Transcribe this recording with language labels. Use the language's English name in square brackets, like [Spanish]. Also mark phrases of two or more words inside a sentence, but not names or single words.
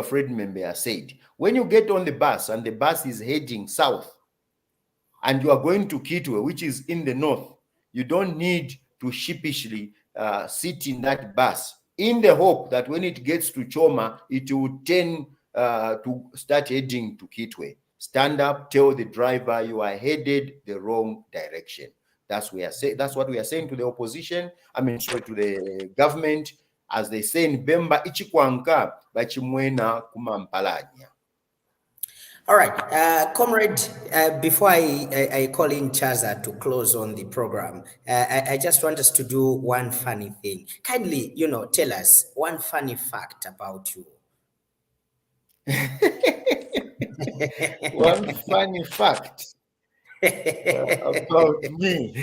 [English] Fred Membea said, when you get on the bus and the bus is heading south and you are going to Kitwe, which is in the north, you don't need to sheepishly sit in that bus in the hope that when it gets to Choma, it will tend to start heading to Kitwe. Stand up, tell the driver you are headed the wrong direction. That's what we are saying to the opposition. I mean, sorry, to the government. As they say in Bemba, [Bemba] ichikwanka bachimwena kumampalanya. [English] All right, comrade, before I call in Chaza to close on the program, I just want us to do one funny thing. Kindly, tell us one funny fact about you. One funny fact about me.